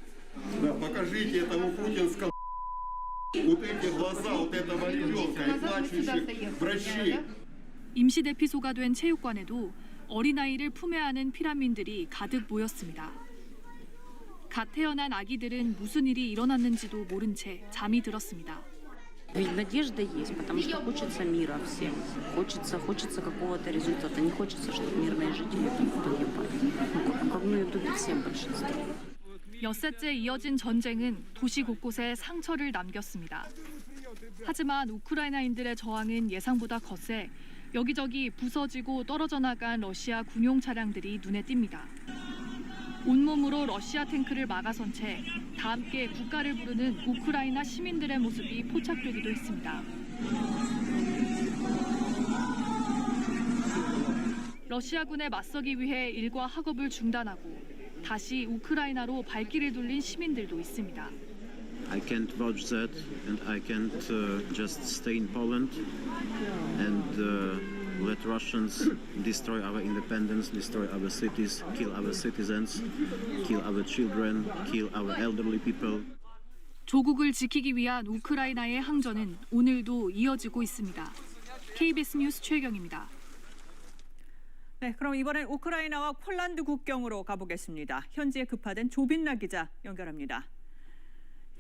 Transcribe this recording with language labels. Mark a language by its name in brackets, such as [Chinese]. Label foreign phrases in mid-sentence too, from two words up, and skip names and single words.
[Korean] 임시대피소가 된 체육관에도 어린아이를 품에 안은 피난민들이 가득 모였습니다. 갓 태어난 아기들은 무슨 일이 일어났는지도 모른 채 잠이 들었습니다. [Russian] Ведь надежда есть, потому что хочется мира всем. Хочется какого-то результата. Не хочется, чтобы мирные жители погибали. Это всем большинству. [Korean] 엿새째 이어진 전쟁은 도시 곳곳에 상처를 남겼습니다. 하지만 우크라이나인들의 저항은 예상보다 거세 여기저기 부서지고 떨어져 나간 러시아 군용 차량들이 눈에 띕니다. 온몸으로 러시아 탱크를 막아선 채 다 함께 국가를 부르는 우크라이나 시민들의 모습이 포착되기도 했습니다. 러시아군에 맞서기 위해 일과 학업을 중단하고 다시 우크라이나로 발길을 돌린 시민들도 있습니다. [English] I can't vouch that, and I can't just stay in Poland and let Russians destroy our independence, destroy our cities, kill our citizens, kill our children, kill our elderly people. [Korean] 조국을 지키기 위한 우크라이나의 항전은 오늘도 이어지고 있습니다. KBS 뉴스 최경입니다. 네, 그럼 이번엔 우크라이나와 폴란드 국경으로 가보겠습니다. 현지에 급파된 조빈나 기자 연결합니다.